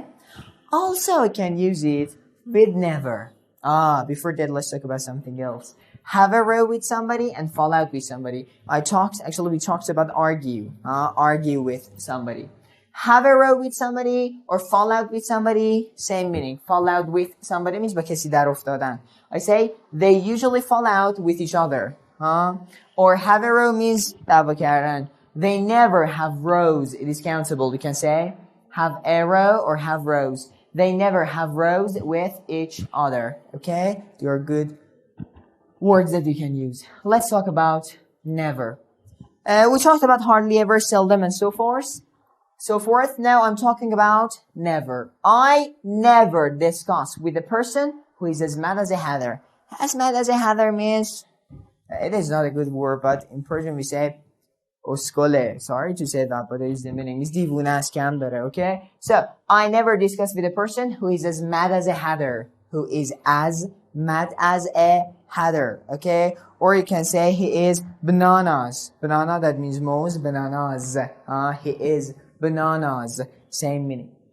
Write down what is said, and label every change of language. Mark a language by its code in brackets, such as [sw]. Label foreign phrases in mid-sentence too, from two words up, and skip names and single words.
[en] Also, I can use it with never. Before that, let's talk about something else. Have a row with somebody and fall out with somebody. we talked about argue. Argue with somebody. Have a row with somebody or fall out with somebody, same meaning. Fall out with somebody means [fa] با کسی در افتادن. [en] I say, they usually fall out with each other. Or have a row means [fa] دعوا کردن. [en] They never have rows. It is countable. You can say, have a row or have rows. They never have rows with each other. Okay? They are good words that you can use. Let's talk about never. We talked about hardly ever, seldom, and so forth. Now I'm talking about never. I never discuss with a person who is as mad as a hatter. As mad as a hatter means, it is not a good word, but in Persian we say, اسکله. Sorry to say that, but it is the meaning. It's [fa] دیوونه است کم داره, [en] okay? So, I never discuss with a person who is as mad as a hatter. Who is as mad as a hatter, okay? Or you can say he is bananas. Banana, that means mouse, bananas. He is bananas. Same meaning.